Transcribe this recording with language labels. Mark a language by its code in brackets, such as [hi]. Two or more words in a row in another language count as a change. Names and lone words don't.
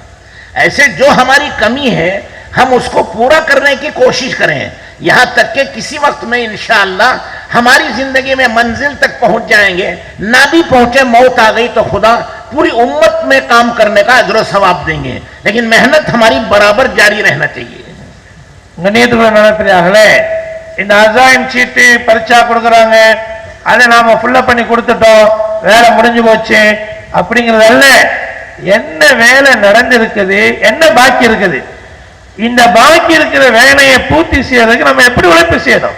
[hi] ऐसे जो हमारी कमी है हम उसको पूरा करने की कोशिश करें, यहां तक कि किसी वक्त में इंशाअल्लाह हमारी जिंदगी में मंजिल तक पहुंच जाएंगे। ना भी पहुंचे, मौत आ गई तो खुदा पूरी उम्मत में काम करने का अजर सवाब देंगे, लेकिन मेहनत हमारी बराबर जारी रहना चाहिए। [ta] கணியத்துடன் நடத்துறாங்களே, இந்த [en] assign sheet [ta] பரீட்சா கொடுக்குறாங்க, அதை நாம ஃபுல்லப் பண்ணி கொடுத்துட்டோம், வேலை முடிஞ்சு போச்சு அப்படிங்கிறதல்ல. என்ன வேலை நடந்திருக்குது, என்ன பாக்கி இருக்குது, இந்த பாக்கி இருக்கிற வேலையை பூர்த்தி செய்யறதுக்கு நம்ம எப்படி உழைப்பு செய்யணும்.